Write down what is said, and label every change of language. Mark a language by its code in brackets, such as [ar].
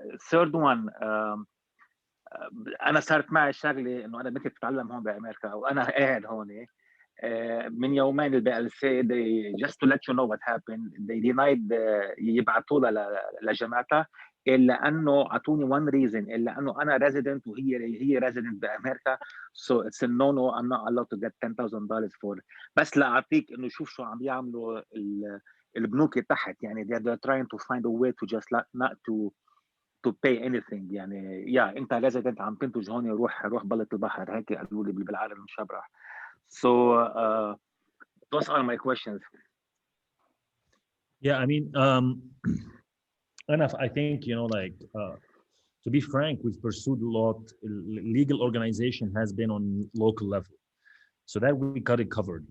[ar] ثيرد وان، انا صارت معي شغله انه انا بنتي بتتعلم هون بامريكا وانا قاعد هون. من يومين البي ال سي [en] just to let you know what happened they denied [ar] يبعثوا لها لجماعتها الا انه اعطوني [en] one reason، [ar] الا انه انا resident وهي resident بامريكا. [en] so it's a no I'm not allowed to get $10,000 for. [ar] بس لاعطيك انه شوف شو عم يعملوا البنوك تحت. [en] يعني they're trying to find a way to just not to pay anything. [ar] يعني انت resident عم تنتج هون، روح بلط البحر، هيك قالوا لي بالعالم المشبرح. [en] So those are my questions. Yeah, I mean, enough. I think to be frank, we've pursued a lot. Legal organization has been on local level, so that we got it covered.